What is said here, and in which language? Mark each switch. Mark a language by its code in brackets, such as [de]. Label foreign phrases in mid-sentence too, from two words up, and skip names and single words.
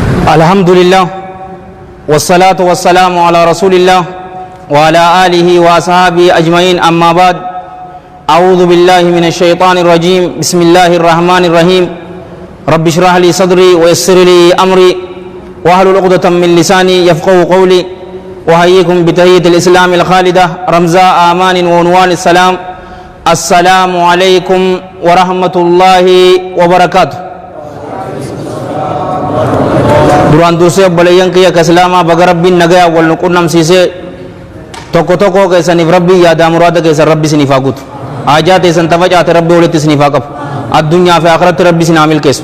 [ar] الحمد لله والصلاة والسلام على رسول الله وعلى آله وأصحابه أجمعين أما بعد أعوذ بالله من الشيطان الرجيم بسم الله الرحمن الرحيم رب اشرح لي صدري ويسر لي أمري واحلل عقدة من لساني يفقهوا قولي وحييكم بتحية الإسلام الخالدة رمزاء آمان وعنوان السلام السلام عليكم ورحمة الله وبركاته. [om] Duraan dursee obboleeyyan kiyya ka islaamaa baga rabbiin nagaya wal nu qunnamsiisee tokko tokko keessaniif rabbii yaadaa muraada keessan rabbi isiniif haa guutu. Haajaa teessan tafacaate rabbi walitti isiniif haa qabu. Addunyaa fi akhiratti rabbi isin haa milkeessu.